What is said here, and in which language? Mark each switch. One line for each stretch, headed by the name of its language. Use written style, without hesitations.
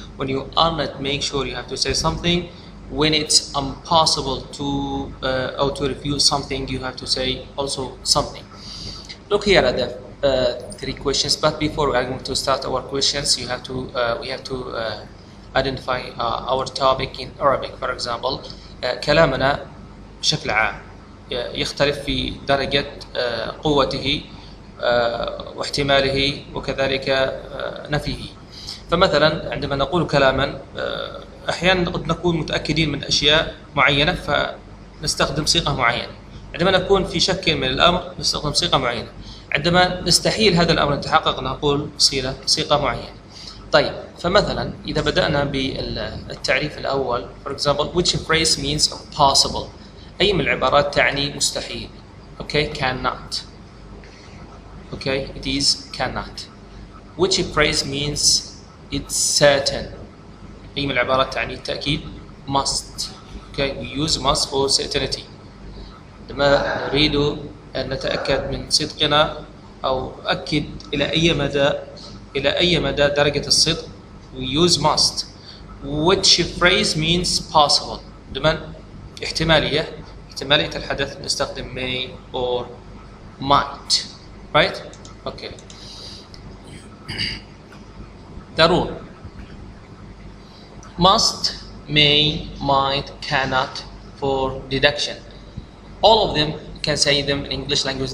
English: When you are not make sure, you have to say something. When it's impossible to or to refuse something, you have to say also something. Look here at the three questions. But before we are going to start our questions, we have to identify our topic in Arabic. For example,
Arabic: كلامنا بشكل عام يختلف في درجة قوته واحتماله وكذلك نفيه. فمثلا عندما نقول كلاما أحيانا قد نكون متأكدين من أشياء معينة فنستخدم صيغة معينة. عندما نكون في شك من الأمر نستخدم صيغة معينة. عندما نستحيل هذا الأمر يتحقق نقول صيغة معينة. طيب، فمثلا إذا بدأنا بالتعريف الأول,
English: for example, which phrase means possible.
Arabic: أي من العبارات تعني مستحيل.
English: Okay, cannot. Okay, it is cannot. Which phrase means it's certain.
Arabic: أي من العبارات تعني التأكيد must.
English: Okay, we use must for certainty.
Arabic: عندما نريد أن نتأكد من صدقنا أو أكد إلى أي مدى درجة الصدق,
English: we use must. Which phrase means possible.
Arabic: عندما احتمالية الحدث نستخدم may or might.
English: Right? Okay. The rule: must, may, might, cannot for deduction. All of them can say them in English language.